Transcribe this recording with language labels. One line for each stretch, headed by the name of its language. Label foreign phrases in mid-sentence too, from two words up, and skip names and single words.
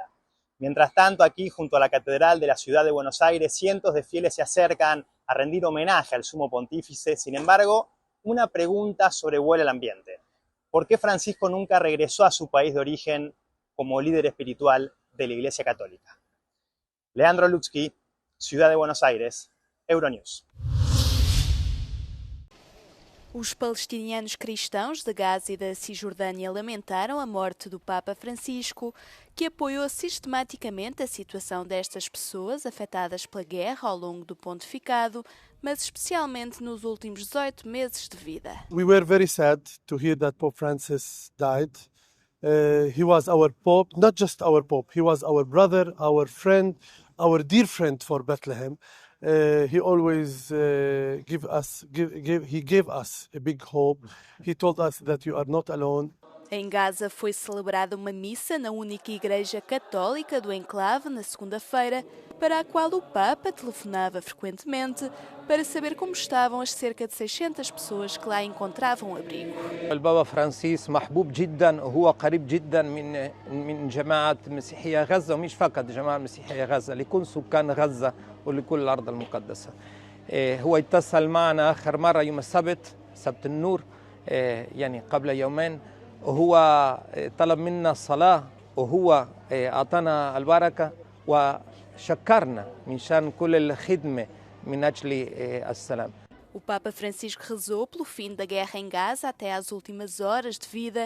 Spanish: Mientras tanto, aquí junto a la Catedral de la Ciudad de Buenos Aires, cientos de fieles se acercan a rendir homenaje al Sumo Pontífice. Sin embargo, una pregunta sobrevuela el ambiente. ¿Por qué Francisco nunca regresó a su país de origen como líder espiritual de la Iglesia Católica? Leandro Lutzky, Ciudad de Buenos Aires, Euronews.
Portuguese: Os palestinianos cristãos de Gaza e da Cisjordânia lamentaram a morte do Papa Francisco, que apoiou sistematicamente a situação destas pessoas afetadas pela guerra ao longo do pontificado, mas especialmente nos últimos 18 meses de vida.
English: We were very sad to hear that Pope Francis died. He was our Pope, not just our Pope, he was our brother, our friend, our dear friend for Bethlehem. He always gave us a big hope. He told us that you are not alone.
Portuguese: Em Gaza foi celebrada uma missa na única igreja católica do enclave na segunda-feira, para a qual o Papa telefonava frequentemente para saber como estavam as cerca de 600 pessoas que lá encontravam abrigo.
Arabic: البابا فرانسيس محبوب جدا وهو قريب جدا من جماعة مسيحية غزة ومش فقط جماعة مسيحية غزة لكل سكان غزة ولكل الأرض المقدسة. هو اتصل معنا آخر مرة يوم السبت سبت النور يعني قبل يومين وهو طلب منا الصلاة وهو أعطانا البركة وشكرنا من شان كل الخدمة من أجل السلام.
Portuguese: O Papa Francisco rezou pelo fim da guerra em Gaza até às últimas horas de vida.